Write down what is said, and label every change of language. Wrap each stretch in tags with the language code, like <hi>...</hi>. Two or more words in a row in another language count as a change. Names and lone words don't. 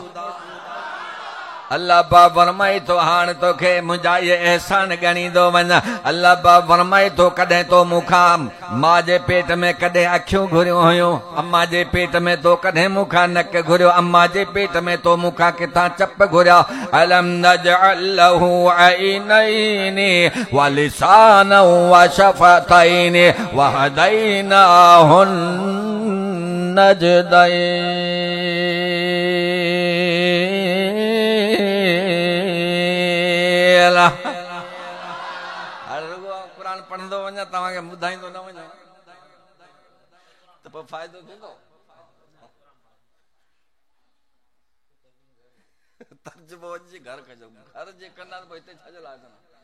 <sd>अल्लाह पाक फरमाए थो, हाणे तोखे मुंहिंजा इहे एहसान ॻणींदो वञ। अल्लाह पाक फरमाए थो, कॾहिं तो मूंखां मां जे पेट में कॾहिं अखियूं घुरियूं हुयूं, अम्मा जे पेट में तो कॾहिं मूंखां नक घुरियो, अम्मा जे पेट में तो मूंखां किथां चप घुरिया।</sd> <ar>ألم نجعل له عينين و لسانا و شفتين و هديناه النجدين.</ar> <sd>क़ुरान पढ़ंदो वञा, तव्हांखे ॿुधाईंदो न वञा त पोइ फ़ाइदो थींदो। तर्जुमो वञी घर कजो, घर जे कंदा त पोइ हिते छाजो लाइ कंदा?</sd>